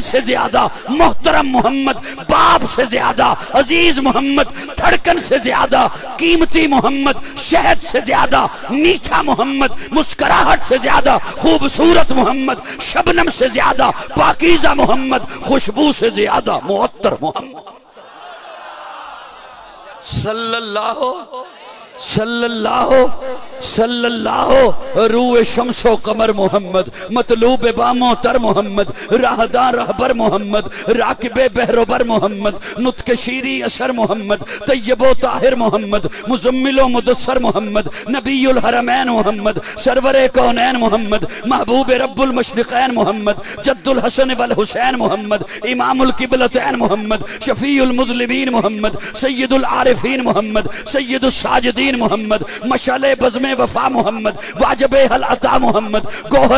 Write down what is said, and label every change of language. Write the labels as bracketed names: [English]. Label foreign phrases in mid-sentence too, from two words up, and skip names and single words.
[Urdu] سے زیادہ محترم محمد، باپ سے زیادہ عزیز محمد، دھڑکن سے زیادہ قیمتی محمد، شہد سے زیادہ میٹھا محمد، مسکراہٹ سے زیادہ خوبصورت محمد، شبنم سے زیادہ پاکیزہ محمد، خوشبو سے زیادہ معطر محمد [Persian] صلی اللہ روح شمس و قمر محمد، مطلوب بامو تر محمد، راہداں رہبر محمد، راکب بحر و بر محمد، نطق شیری اثر محمد، طیب و طاہر محمد، مزمل و مدثر محمد، نبی الحرمین محمد، سرور کونین محمد، محبوب رب المشرقین محمد، جد الحسن والحسین محمد، امام القبلتین محمد، شفیع المذنبین محمد، سید العارفین محمد، سید الساجدین محمد، مشعل بزم وفا محمد، واجب حل عطا محمد، گوہر